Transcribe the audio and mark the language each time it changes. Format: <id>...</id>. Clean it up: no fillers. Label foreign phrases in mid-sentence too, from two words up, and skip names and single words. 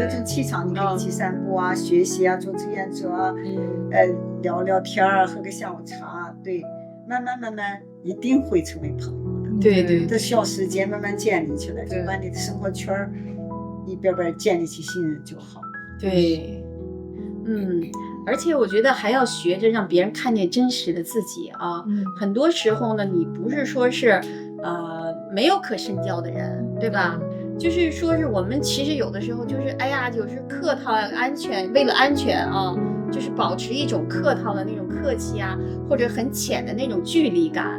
<zh>有一種氣場，你可以一起散步啊，學習啊，做志願者啊，聊聊天啊，喝個下午茶，對，慢慢一定會成為朋友的。對，這需要時間慢慢建立起來，就把你的生活圈一遍遍建立起信任就好。對，而且我覺得還要學着讓別人看見真實的自己啊。很多時候呢，你不是說是沒有可深交的人，對吧？就是說是我們其實有的時候就是哎呀，有時客套呀，为了安全啊， 就是保持一種客套的那种客气啊，或者很淺的那种距離感。</zh>